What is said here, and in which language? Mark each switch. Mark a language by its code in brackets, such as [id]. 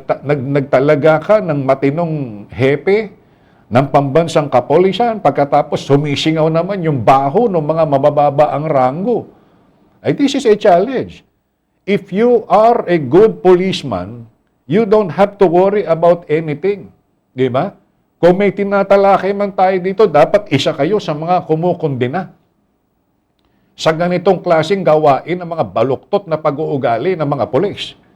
[tl] Nagtalaga ka ng matinong hepe ng pambansang kapolisan, pagkatapos sumisingaw naman yung baho ng mga mabababa ang ranggo. [en] This is a challenge. If you are a good policeman, you don't have to worry about anything. [tl] Di ba? Kung may tinatalakay man tayo dito, dapat isa kayo sa mga kumukundina sa ganitong klaseng gawain ng mga baluktot na pag-uugali ng mga polis.